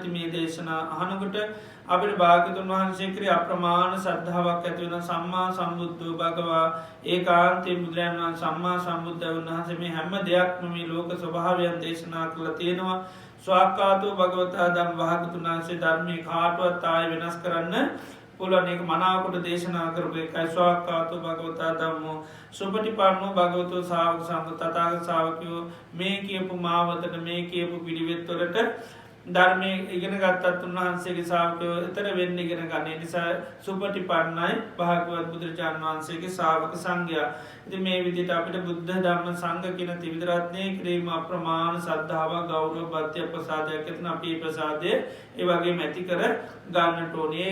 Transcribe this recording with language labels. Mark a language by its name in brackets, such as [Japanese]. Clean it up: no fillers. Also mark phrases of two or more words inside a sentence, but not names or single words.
[Sinhala] ඉතින් මේ දේශනා අහනකොට අපිට භාග්‍යවතුන් වහන්සේ කෙරෙහි අප්‍රමාණ ශ්‍රද්ධාවක් ඇති වෙන [Pali] සම්මා සම්බුද්ධෝ භගවා [Sinhala] ඒකාන්තයෙන් බුදුරජාණන් වහන්සේ සම්මා සම්බුද්ධ වහන්සේ මේ හැම දෙයක්ම මේ ලෝක ස්වභාවයන් දේශනා කරලා තියෙනවා. [Pali] ස්වාක්ඛාතෝ භගවතා ධම්ම [Sinhala] භාග්‍යවතුන් වහන්සේ ධර්මයේ කාටවත් ආයෙ වෙනස් කරන්න පුළුවන්. ඒක මනාවකට දේශනා කරපු එකයි [Pali] ස්වාක්ඛාතෝ භගවතා ධම්මෝ සුපටිපන්නෝ භගවතෝ ශාවක සංඝ [Sinhala] තථාගත ශාවකයෝ මේ කියපු මාවතට මේ කියපු පිළිවෙත් වලට ධර්මය ඉගෙන ගත්තත් උන්වහන්සේගේ ශාවකයෝ ඊතර වෙන්න ඉගෙන ගන්න නිසා සුපටිපන්නයි භාග්‍යවත් බුදුරජාණන් වහන්සේගේ ශාවක සංඝයා. ඉතින් මේ විදිහට අපිට බුද්ධ ධර්ම සංඝ කියන ත්‍රිවිධ රත්නයේ ක්‍රීම අප්‍රමාණ ශ්‍රද්ධාව ගෞරව භක්තිය ප්‍රසාදයක් ඇතින අපේ ප්‍රසාදය ඒ වගේම ඇති කර ගන්නට ඕනේ.